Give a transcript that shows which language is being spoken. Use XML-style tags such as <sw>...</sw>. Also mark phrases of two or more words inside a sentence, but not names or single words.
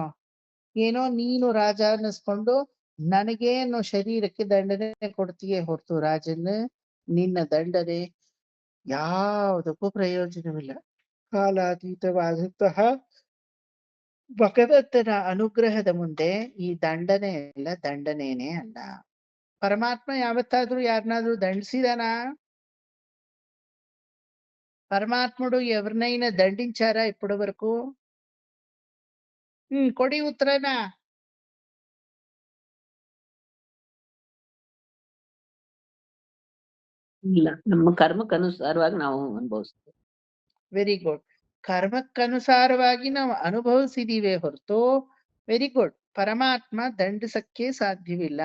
<kn>ಏನೋ ನೀನು ರಾಜ ಅನ್ನಿಸ್ಕೊಂಡು ನನಗೇನು ಶರೀರಕ್ಕೆ ದಂಡನೆ ಕೊಡ್ತೀಯೇ ಹೊರತು ರಾಜನ್, ನಿನ್ನ ದಂಡನೆ ಯಾವುದಕ್ಕೂ ಪ್ರಯೋಜನವಿಲ್ಲ. ಕಾಲಾತೀತವಾದಂತಹ ಭಗವಂತನ ಅನುಗ್ರಹದ ಮುಂದೆ ಈ ದಂಡನೆ ಎಲ್ಲ ದಂಡನೇನೆ ಅಲ್ಲ. ಪರಮಾತ್ಮ ಯಾವತ್ತಾದ್ರೂ ಯಾರನ್ನಾದ್ರೂ ದಂಡಿಸಿದಾನ?</kn> <te>పరమాత్ముడు ఎవరినైనా దండించారా ఇప్పటి వరకు?</te> <kn>ಕೊಡಿ ಉತ್ತರನ. ಇಲ್ಲ, ನಮ್ಮ ಕರ್ಮಕ್ಕನುಸಾರವಾಗಿ ನಾವು ಅನುಭವಿಸ್ತೇವೆ.</kn> <en>very good.</en> <kn>ಕರ್ಮಕ್ಕನುಸಾರವಾಗಿ ನಾವು ಅನುಭವಿಸಿದೀವಿ ಹೊರತು,</kn> <en>very good,</en> <kn>ಪರಮಾತ್ಮ ದಂಡಿಸಕ್ಕೆ ಸಾಧ್ಯವಿಲ್ಲ.</kn>